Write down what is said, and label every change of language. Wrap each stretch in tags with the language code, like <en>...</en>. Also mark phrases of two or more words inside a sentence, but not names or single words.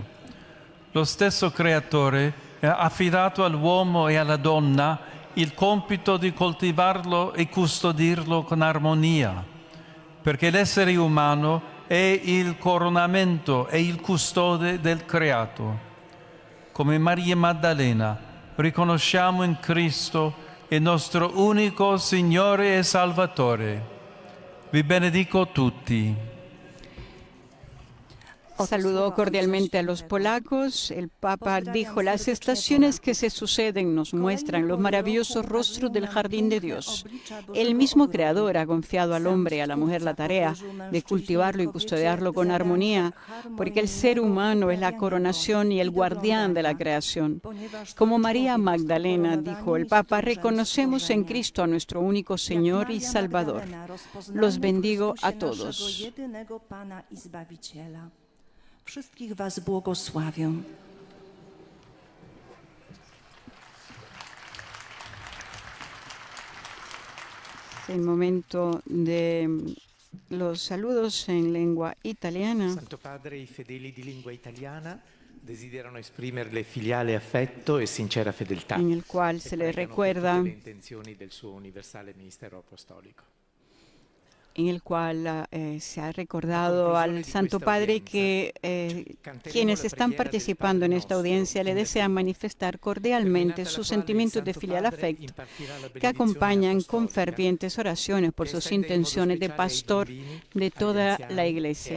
<it>Lo stesso Creatore ha affidato all'uomo e alla donna il compito di coltivarlo e custodirlo con armonia, perché l'essere umano è il coronamento e il custode del creato. Come Maria Maddalena riconosciamo in Cristo il nostro unico Signore e Salvatore. Vi benedico tutti.</it> <es>Saludó cordialmente a los polacos. El Papa dijo: las estaciones que se suceden nos muestran los maravillosos rostros del jardín de Dios. El mismo Creador ha confiado al hombre y a la mujer la tarea de cultivarlo y custodiarlo con armonía, porque el ser humano es la coronación y el guardián de la creación. Como María Magdalena, dijo el Papa, reconocemos en Cristo a nuestro único Señor y Salvador. Los bendigo a todos.</es> <pl>Wszystkich was błogosławię.</pl> <es>El momento de los saludos en lengua italiana.</es> <it>Santo Padre, i fedeli di lingua italiana desiderano esprimere filiale affetto e sincera fedeltà,</it> <es>en el cual se le recuerda,</es> <it>le intenzioni del suo universale ministero apostolico.</it> <es>En el cual se ha recordado al Santo Padre que quienes están participando en esta audiencia le desean manifestar cordialmente sus sentimientos de filial afecto, que acompañan con fervientes oraciones por sus intenciones de pastor de toda la Iglesia.</es>